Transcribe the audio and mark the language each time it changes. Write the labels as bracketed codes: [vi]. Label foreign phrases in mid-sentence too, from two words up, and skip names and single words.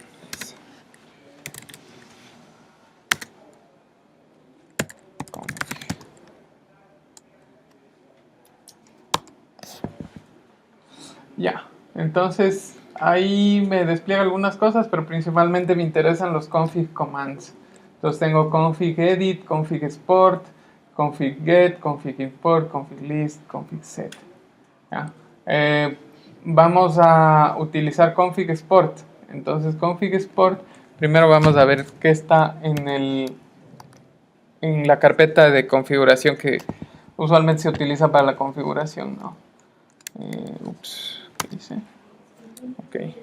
[es] Ya, entonces ahí me despliega algunas cosas, pero principalmente me interesan los [en] config commands. [es] Entonces tengo config edit, config export, config get, config import, config list, config set. ¿Ya? Vamos a utilizar config export. Entonces config export, primero vamos a ver qué está en la carpeta de configuración que usualmente se utiliza para la configuración, ¿no? ¿Qué dice? Ok.